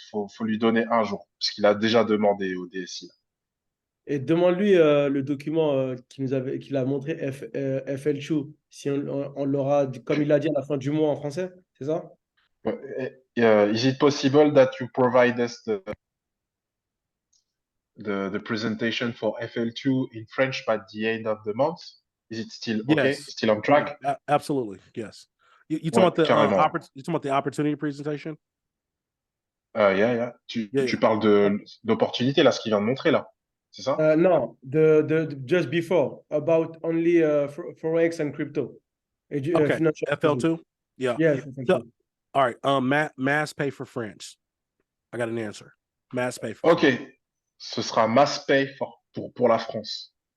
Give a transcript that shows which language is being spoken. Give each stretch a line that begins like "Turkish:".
French: Faut lui donner un jour, parce qu'il a déjà demandé au DSI. Et demande-lui le document qu'il a montré, FL2, si on l'aura, comme il l'a dit à la fin du mois en français, c'est ça?
English: Is it possible that you provide us the presentation for FL2 in French by the end of the month? Is it still okay? Yes. Still on track? Absolutely, yes. You talking about the opportunity presentation? Yeah.
French: Tu parles d'opportunité, là, ce qu'il vient de montrer, là. C'est ça?
English: No, just before, about only Forex and crypto. Okay, FL2? Yeah. Yes. So, all right, mass pay for French. I got an answer. Mass pay for OK. French.
French: Ce sera mass pay pour la France.